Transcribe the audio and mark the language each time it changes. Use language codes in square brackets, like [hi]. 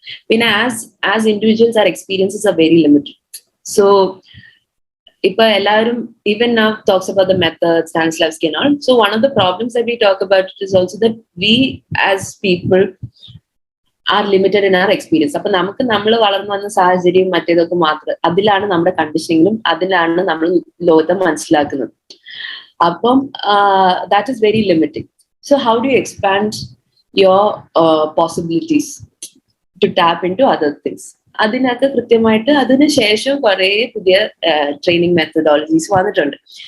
[en] പിന്നെ as individuals our experiences are very limited. So [ml] ഇപ്പൊ എല്ലാവരും [en] even now talks about the methods, Stanislavski and all. So one of the problems that we talk about is also that we as people are limited in our experience. [ml] അപ്പൊ നമ്മൾ വളർന്നു വന്ന സാഹചര്യം മറ്റേതൊക്കെ മാത്രം, അതിലാണ് നമ്മുടെ കണ്ടീഷനിങ്ങും അതിലാണ് നമ്മൾ ലോകത്തെ മനസ്സിലാക്കുന്നത്. [en] അപ്പം that is very limiting. So how do you expand your possibilities to tap into other things? [ml] അതിനൊക്കെ കൃത്യമായിട്ട് അതിന് ശേഷം കുറെ പുതിയ ട്രെയിനിങ് മെത്തഡോളജീസ് വന്നിട്ടുണ്ട്.